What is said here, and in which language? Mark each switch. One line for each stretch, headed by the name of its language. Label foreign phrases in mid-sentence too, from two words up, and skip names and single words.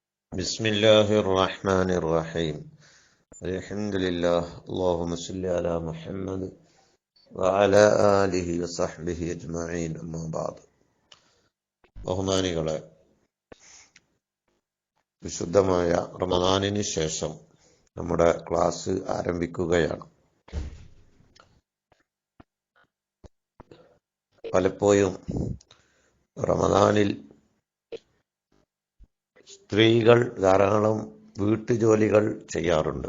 Arabic: بسم الله الرحمن الرحيم الحمد لله اللهم صل على محمد وعلى آله وصحبه أجمعين أما بعد
Malayalam: ബഹുമാനികളെ, വിശുദ്ധമായ റമദാനിന് ശേഷം നമ്മുടെ ക്ലാസ് ആരംഭിക്കുകയാണ്. പലപ്പോഴും റമദാനിൽ സ്ത്രീകൾ ധാരാളം വീട്ടുജോലികൾ ചെയ്യാറുണ്ട്.